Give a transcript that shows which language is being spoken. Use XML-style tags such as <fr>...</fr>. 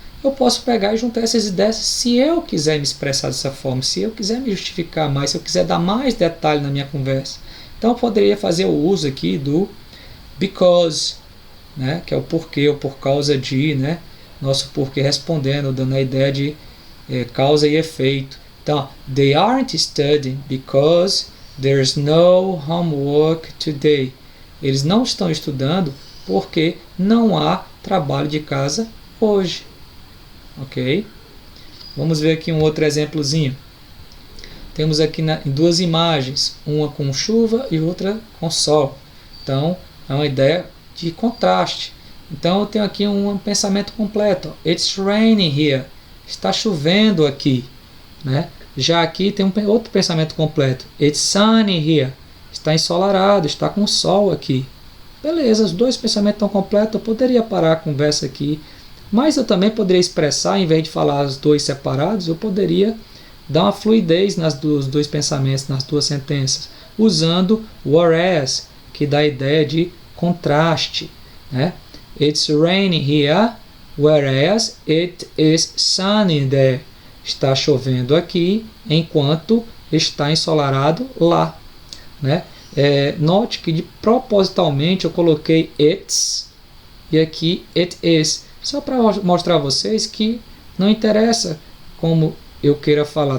<pt>Eu posso pegar e juntar essas ideias se eu quiser me expressar dessa forma, se eu quiser me justificar mais, se eu quiser dar mais detalhe na minha conversa. Então, eu poderia fazer o uso aqui do because, né, que é o porquê, ou por causa de, né, nosso porquê respondendo, dando a ideia de causa e efeito.</pt> <en>Então, they aren't studying because there's no homework today.</en> <pt>Eles não estão estudando porque não há trabalho de casa hoje. Ok? Vamos ver aqui um outro exemplozinho. Temos aqui em duas imagens, uma com chuva e outra com sol. Então, é uma ideia de contraste. Então eu tenho aqui um pensamento completo.</pt> <en>It's raining here.</en> <pt>Está chovendo aqui. Né? Já aqui tem outro pensamento completo.</pt> <en>It's sunny here.</en> <pt>Está ensolarado, está com sol aqui. Beleza, os dois pensamentos estão completos. Eu poderia parar a conversa aqui. Mas eu também poderia expressar, em vez de falar os dois separados, eu poderia dar uma fluidez dos dois pensamentos, nas duas sentenças, usando whereas, que dá a ideia de contraste. Né?</pt> <en>It's raining here, whereas it is sunny there.</en> <pt>Está chovendo aqui, enquanto está ensolarado lá. Né? Note que propositalmente eu coloquei it's e aqui it is. Só para mostrar a vocês que não interessa como eu queira falar.</pt>